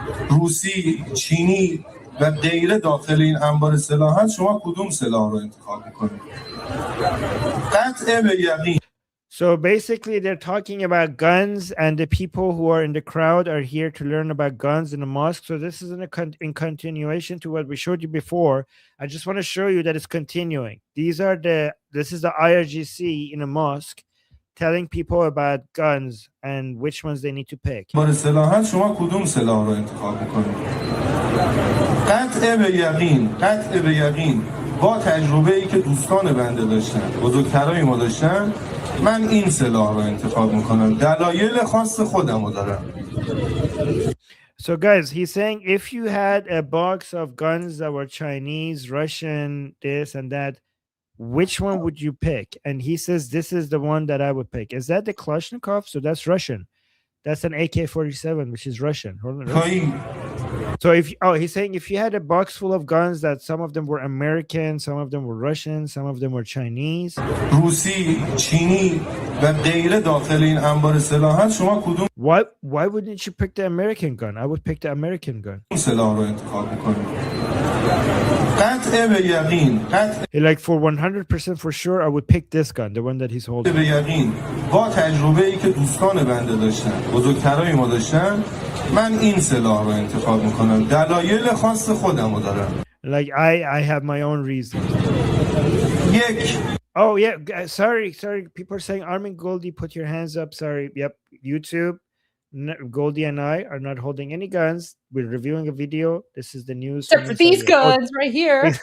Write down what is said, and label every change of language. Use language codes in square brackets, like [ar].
[fa] روسی، چینی و غیره داخل این انبار سلاح هست، شما کدوم سلاح رو انتخاب می‌کنید؟ قطع به یقین. [en] So basically they're talking about guns, and the people who are in the crowd are here to learn about guns in the mosque. So this is in continuation to what we showed you before. I just want to show you that it's continuing. This is the IRGC in a mosque telling people about guns and which ones they need to pick. [fa] بار سلاحت شما کدوم سلاح رو انتخاب میکنید؟ قطع به یقین با تجربه ای که دوستان بنده داشتن، بزرگترای ما داشتن، من این سلاح رو انتخاب میکنم دلایل خاص خودم رو دارم. [en] So guys, he's saying if you had a box of guns that were Chinese, Russian, this and that, which one would you pick? And he says this is the one that I would pick. Is that the Kalashnikov? So that's Russian. That's an AK-47, which is Russian. Hold on. So if he's saying if you had a box full of guns that some of them were American, some of them were Russian, some of them were Chinese. [fa] روسی، چینی و غیره داخل این انبار سلاح هست شما کدوم [en] Why wouldn't you pick the American gun? I would pick the American gun. [fa] سلاح رو انتخاب میکنید؟ قطع به یقین [en] like for 100% for sure I would pick this gun, the one that he's holding. [fa] به یقین با تجربه ای که دوستان بنده داشتن بزرگترای ما داشتن من این سلاح رو انتخاب میکنم دلایل خاص خودم رو دارم. [en] Like I have my own reasons. Oh yeah, sorry. People are saying Armin, Goldie, put your hands up. Sorry. Yep, YouTube. Goldie and I are not holding any guns. We're reviewing a video. This is the news. Except for these guns right here.